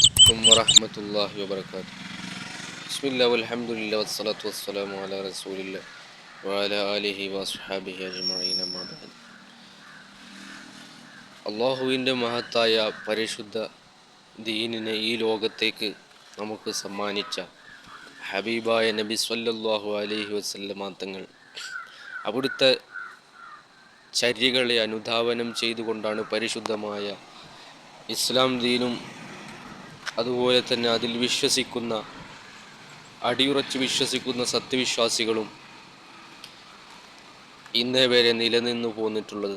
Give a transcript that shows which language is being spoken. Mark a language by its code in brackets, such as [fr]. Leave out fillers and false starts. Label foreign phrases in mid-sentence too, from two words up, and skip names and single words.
[ar] عليكم ورحمة الله وبركاته. بسم الله والحمد لله والصلاة والسلام على رسول الله وعلى آله وصحبه أجمعين أما بعد. [ml] അള്ളാഹുവിൻ്റെ മഹത്തായ പരിശുദ്ധ ദീനിനെ ഈ ലോകത്തേക്ക് നമുക്ക് സമ്മാനിച്ച ഹബീബായ നബി [ar] صلى الله عليه وسلم [ml] തങ്ങൾ അവിടുത്തെ ചര്യകളെ അനുധാവനം ചെയ്തുകൊണ്ടാണ് പരിശുദ്ധമായ ഇസ്ലാം ദീനും അതുപോലെ തന്നെ അതിൽ വിശ്വസിക്കുന്ന അടിയുറച്ച് വിശ്വസിക്കുന്ന സത്യവിശ്വാസികളും ഇന്നേ വരെ നിലനിന്നു പോന്നിട്ടുള്ളത്.